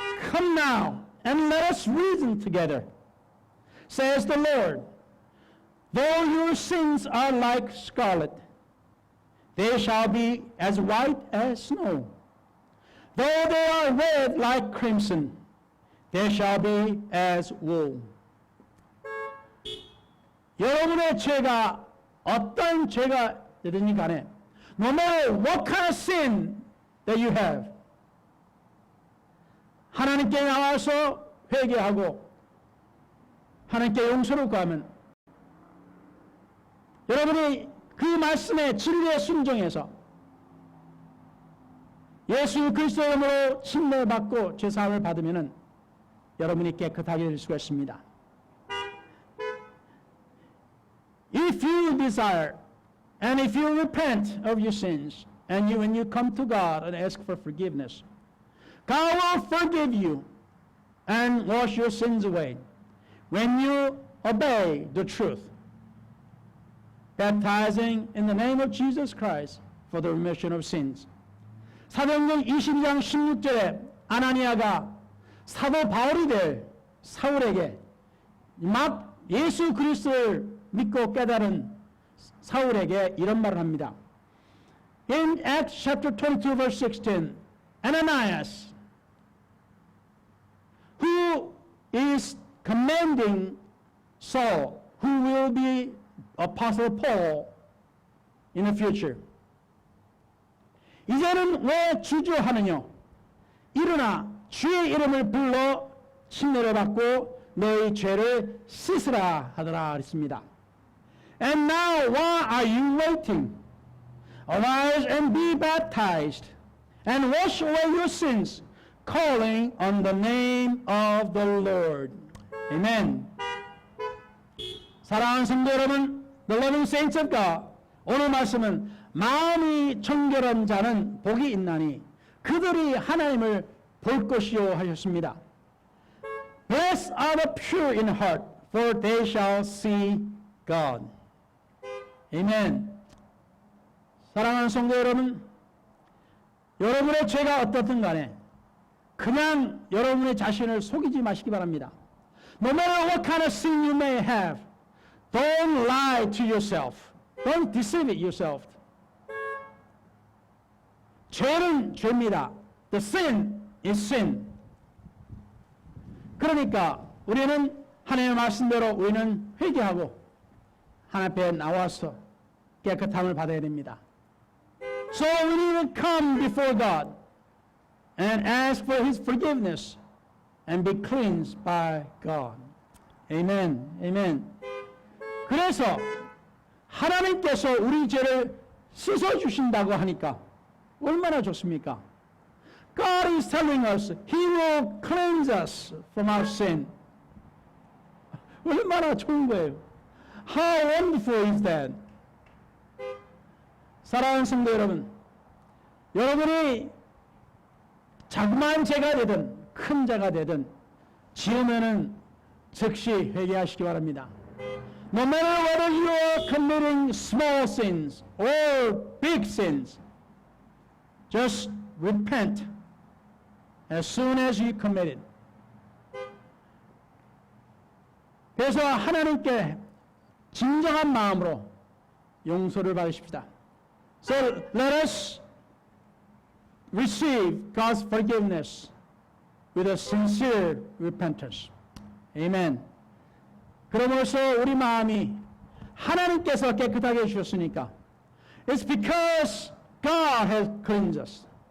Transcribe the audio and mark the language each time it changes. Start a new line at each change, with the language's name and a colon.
English: Come now and let us reason together. says the Lord. Though your sins are like scarlet, they shall be as white as snow. Though they are red like crimson, they shall be as wool.
Korean: 여러분의 죄가 어떤 죄가 되든지 간에
English: no matter what kind of sin that you have,
Korean: 하나님께 나와서 회개하고 하나님께 용서를 구하면 여러분이 그 말씀의 진리에 순종해서 예수 그리스도의 이름으로 침례받고 죄사함을 받으면 여러분이 깨끗하게 될 수가 있습니다.
English: If you desire and if you repent of your sins and when you come to God and ask for forgiveness, God will forgive you and wash your sins away when you obey the truth, baptizing in the name of Jesus Christ for the remission of sins.
Korean: 사도행전 22장 16절에 아나니아가 사도 바울이 될 사울에게 막 예수 그리스도를 믿고 깨달은 사울에게 이런 말을 합니다.
English: In Acts chapter 22 verse 16, Ananias, who is commanding Saul, who will be Apostle Paul in the future.
Korean: 이제는 왜 주저하느냐? 일어나 주의 이름을 불러 침례를 받고 너희 죄를 씻으라 하더라 했습니다.
English: And now why are you waiting? Arise and be baptized and wash away your sins, calling on the name of the Lord. Amen.
Korean: 사랑하는 성도 여러분,
English: the loving saints of God,
Korean: 오늘 말씀은 마음이 정결한 자는 복이 있나니 그들이 하나님을 볼 것이요 하셨습니다.
English: Blessed are the pure in heart, for they shall see God.
Korean: 아멘. 사랑하는 성도 여러분, 여러분의 죄가 어떻든 간에 그냥 여러분의 자신을 속이지 마시기 바랍니다.
English: No matter what kind of sin you may have, don't lie to yourself. Don't deceive yourself.
Korean: 죄는 죄입니다.
English: The sin is sin.
Korean: 그러니까 우리는 하나님의 말씀대로 우리는 회개하고 하나님 앞에 나와서 깨끗함을 받아야 됩니다.
English: So we need to come before God and ask for His forgiveness and be cleansed by God. Amen. Amen.
Korean: 그래서 하나님께서 우리 죄를 씻어 주신다고 하니까 얼마나 좋습니까?
English: God is telling us He will cleanse us from our sin.
Korean: 얼마나 좋은 거예요.
English: How wonderful is that?
Korean: 사랑하는 성도 여러분, 여러분이 자그마한 죄가 되든 큰 죄가 되든 지으면은 즉시 회개하시기 바랍니다.
English: No matter whether you are committing small sins or big sins, just repent as soon as you commit it.
Korean: 그래서 하나님께 진정한 마음으로 용서를 받으십시다.
English: So let us receive God's forgiveness with a sincere repentance. Amen.
Korean: 그러므로써 우리 마음이 하나님께서 깨끗하게 해주셨으니까
English: It's because God has cleansed us.